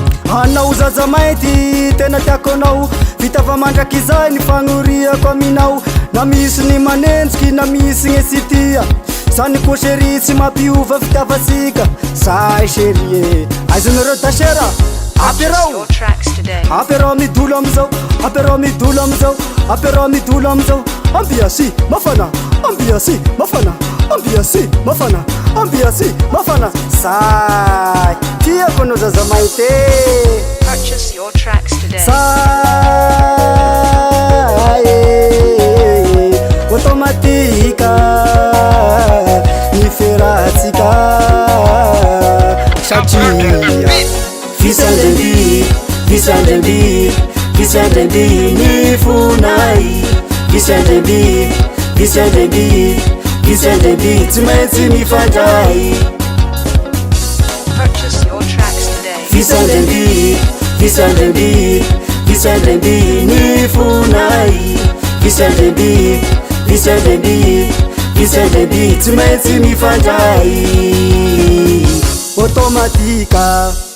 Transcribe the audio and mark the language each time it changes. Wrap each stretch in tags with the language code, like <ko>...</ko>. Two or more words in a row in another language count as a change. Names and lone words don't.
<mg>Anao zaza mainty, tena tiako anao. Vita fa mandraka izay ny fagnoriako aminao. Na misy ny manenjiky, na misy ny sitia. Zany ko chéri tsy mampiova fitiavatsika. Say chéri e, aizanareo dasera. Apérao.</mg> <en>Purchase your tracks today.</en> <mg>Apérao midolo amizao, apérao midolo amizao, apérao midolo amizao. Ambiance mafana, ambiance mafana, ambiance mafana, ambiance mafana. Say, tiako anao zaza mainty.</mg> <en>Purchase your tracks today.</en> <mg>Say, automatique, ny fiarahantsika satria Visandremby, visandremby, visandremby ny fonay. Visandremby, visandremby, visandremby tsy maintsy mifandray.</mg> <en>Purchase your tracks today.</en> <mg>Visandremby, visandremby, visandremby ny fonay. Visandremby, visandremby, visandremby tsy maintsy mifandray. Automatika.</mg>